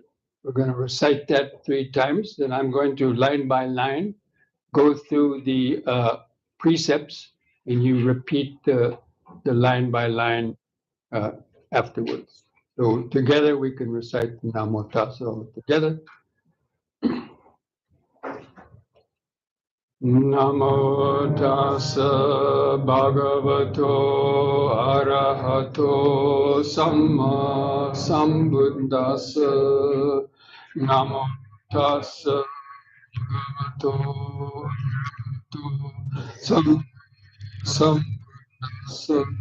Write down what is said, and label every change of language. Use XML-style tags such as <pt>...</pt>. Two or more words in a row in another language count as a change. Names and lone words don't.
<en>We're going to recite that 3 times. Then I'm going to, line by line, go through the precepts, and you repeat the line by line afterwards. So together we can recite the Namo Tassa all together.</en> <pi>Namo tassa bhagavato arahato samma sambuddhassa. Namo tassa bhagavato arahato sambuddhassa.</pi>